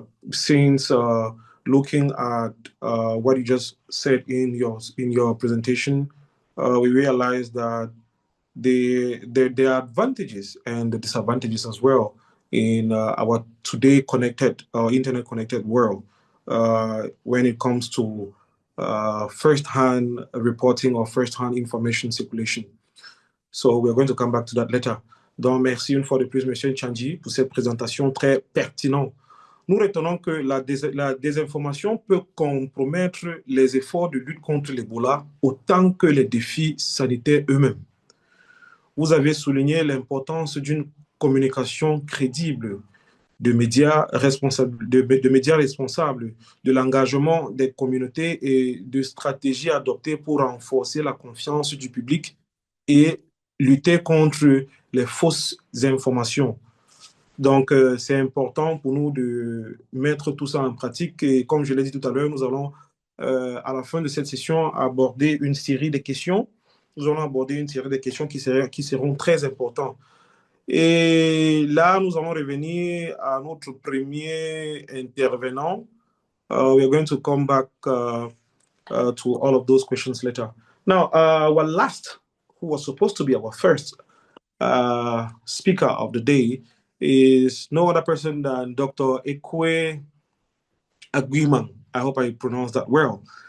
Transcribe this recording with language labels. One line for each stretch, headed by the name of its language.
English: Since looking at what you just said in your presentation, we realize that there are advantages and the disadvantages as well in our today connected internet connected world when it comes to first-hand reporting or first-hand information circulation. So we're going to come back to that later.
French: Donc, merci une fois de plus, Monsieur Chanji, pour cette présentation très pertinente. Nous retenons que la désinformation peut compromettre les efforts de lutte contre l'Ebola autant que les défis sanitaires eux-mêmes. Vous avez souligné l'importance d'une communication crédible, de médias responsables, de l'engagement des communautés et de stratégies adoptées pour renforcer la confiance du public et lutter contre les fausses informations. Donc, c'est important pour nous de mettre tout ça en pratique. Et comme je l'ai dit tout à l'heure, nous allons, à la fin de cette session, aborder une série de questions. Nous allons aborder une série de questions qui seront très importantes. Et là, nous allons revenir à notre premier intervenant.
English: We're going to come back to all of those questions later. Now, our last, who was supposed to be our first speaker of the day, is no other person than Dr. Ekwe Agwiman. I hope I pronounced that well.